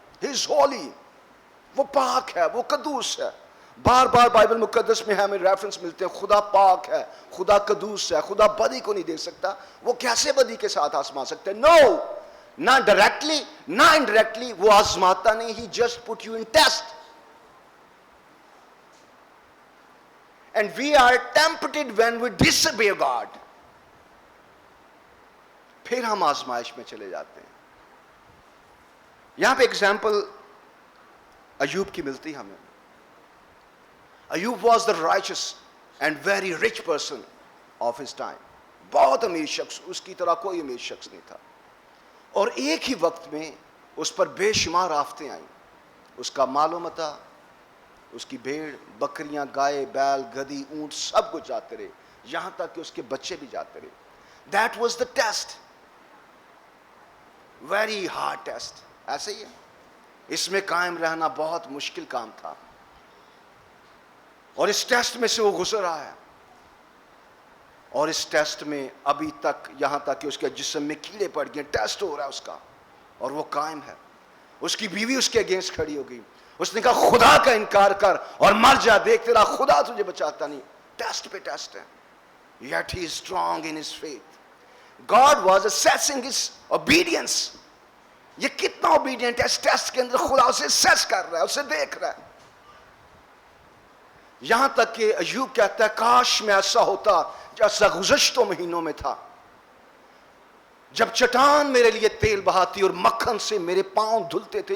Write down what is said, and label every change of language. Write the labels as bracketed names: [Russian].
[English] he is holy, [Urdu] وہ پاک ہے, وہ قدوس ہے. بار بار بائبل مقدس میں ہمیں ریفرنس ملتے ہیں, خدا پاک ہے, خدا قدوس ہے, خدا بدی کو نہیں دیکھ سکتا. وہ کیسے بدی کے ساتھ آزما سکتے ہیں؟ نو, نہ ڈائریکٹلی نہ انڈائریکٹلی وہ آزماتا نہیں. [English] He just put you in test. And we are tempted when we disobey God. [Urdu] پھر ہم آزمائش میں چلے جاتے ہیں. یہاں پہ ایگزامپل ایوب کی ملتی ہمیں. [English] Ayub was the riches and very rich person of his time. [Urdu] بہت امیر شخص, اس کی طرح کوئی امیر شخص نہیں تھا. اور ایک ہی وقت میں اس پر بے شمار آفتیں آئیں. اس کا مال و متاع, اس کی بھیڑ بکریاں, گائے بیل گدھی اونٹ سب کچھ جاتے رہے, یہاں تک کہ اس کے بچے بھی جاتے رہے. [English] That was the test, very hard test. [Urdu] ایسے ہی ہے, اس میں قائم رہنا بہت مشکل کام تھا, اور اس ٹیسٹ میں سے وہ گزر رہا ہے. اور اس ٹیسٹ میں ابھی تک, یہاں تک کہ اس کے جسم میں کیڑے پڑ گئے, ٹیسٹ ہو رہا ہے اس کا, اور وہ قائم ہے. اس کی بیوی اس کے اگینسٹ کھڑی ہو گئی. اس نے کہا خدا کا انکار کر اور مر جا, دیکھ تیرا خدا تجھے بچاتا نہیں. ٹیسٹ پہ ٹیسٹ ہے. [English] Yet he is strong in his faith. God was assessing his obedience. [Urdu] یہ کتنا اوبیڈینٹ ہے, اس ٹیسٹ کے اندر خدا اسے assess کر رہا ہے, اسے دیکھ رہا ہے. یہاں تک کہ ایوب کہتا ہے کاش میں ایسا ہوتا جیسا گزشتہ مہینوں میں تھا, جب چٹان میرے لیے تیل بہاتی اور مکھن سے میرے پاؤں دھلتے تھے.